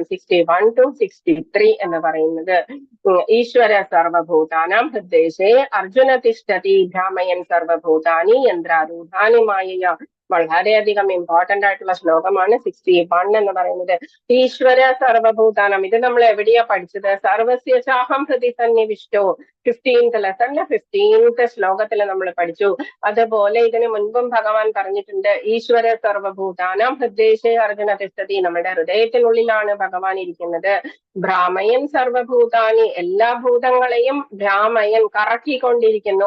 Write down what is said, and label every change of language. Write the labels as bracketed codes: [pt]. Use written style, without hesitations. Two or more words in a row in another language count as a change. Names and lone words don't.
[sa] 61 to 63 [ml] എന്ന് പറയുന്നത് [sa] ഈശ്വര സർവഭൂതാനാം ഹൃദ്ദേശേ അർജുന തിഷ്ഠതി ഭ്രാമയൻ സർവഭൂതാനി യന്ത്രാരൂഢാനി മായയാ. [ml] വളരെയധികം ഇമ്പോർട്ടന്റ് ആയിട്ടുള്ള ശ്ലോകമാണ് 61 എന്ന് പറയുന്നത്. [sa] ഈശ്വര സർവഭൂതാനം, [ml] ഇത് നമ്മൾ എവിടെയാ പഠിച്ചത്? [sa] സർവസ്യ ചാഹം ഹൃദി സന്നിവിഷ്ടോ [ml] 15th ലെസണില് 15th ശ്ലോകത്തിൽ നമ്മൾ പഠിച്ചു. അതുപോലെ ഇതിനു മുൻപും ഭഗവാൻ പറഞ്ഞിട്ടുണ്ട്, [sa] ഈശ്വര സർവഭൂതാനാം ഹൃദ്ദേശേ അർജുന തിഷ്ഠതി, [ml] നമ്മുടെ ഹൃദയത്തിനുള്ളിലാണ് ഭഗവാൻ ഇരിക്കുന്നത്. [sa] ഭ്രാമയൻ സർവഭൂതാനി, [ml] എല്ലാ ഭൂതങ്ങളെയും ഭ്രാമയൻ കറക്കിക്കൊണ്ടിരിക്കുന്നു.